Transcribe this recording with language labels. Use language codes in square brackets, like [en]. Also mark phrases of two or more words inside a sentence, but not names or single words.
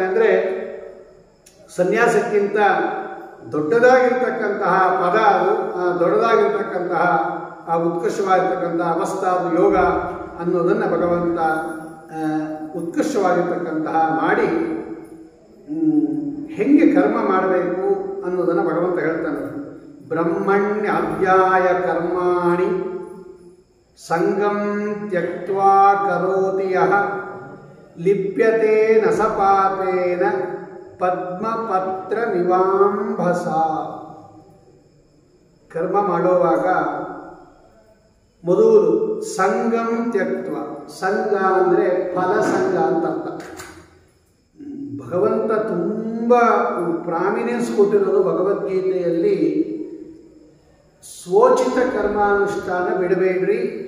[kn] ಅಂದರೆ ಸನ್ಯಾಸಕ್ಕಿಂತ ದೊಡ್ಡದಾಗಿರ್ತಕ್ಕಂತಹ ಪದ ಅದು, ದೊಡ್ಡದಾಗಿರ್ತಕ್ಕಂತಹ ಆ ಉತ್ಕೃಷ್ಟವಾಗಿರ್ತಕ್ಕಂತಹ ಅವಸ್ಥಾ ಅದು ಯೋಗ ಅನ್ನೋದನ್ನು ಭಗವಂತ ಉತ್ಕೃಷ್ಟವಾಗಿರ್ತಕ್ಕಂತಹ ಮಾಡಿ ಹೆಂಗೆ ಕರ್ಮ ಮಾಡಬೇಕು ಅನ್ನೋದನ್ನು ಭಗವಂತ ಹೇಳ್ತಾನೆ. [sa] ಬ್ರಹ್ಮಣ್ಯಾಧ್ಯಾಯ ಕರ್ಮಾಣಿ ಸಂಗಂ ತ್ಯಕ್ತ್ವಾ ಕರೋತಿ ಯಃ ಲಿಪ್ಯತೆ ನ ಸ ಪಾಪೇನ ಪದ್ಮಪತ್ರ ನಿವಾಂಭಸ. [kn] ಕರ್ಮ ಮಾಡುವಾಗ ಮೊದಲು [sa] ಸಂಗಂ ತ್ಯಕ್ತ್ವ, [kn] ಸಂಘ ಅಂದರೆ ಫಲಸಂಗ ಅಂತ ಅರ್ಥ. ಭಗವಂತ ತುಂಬ ಪ್ರಾಮಿನೆನ್ಸ್ ಕೊಟ್ಟಿರೋದು ಭಗವದ್ಗೀತೆಯಲ್ಲಿ, ಸ್ವೋಚಿತ ಕರ್ಮಾನುಷ್ಠಾನ ಬಿಡಬೇಡ್ರಿ.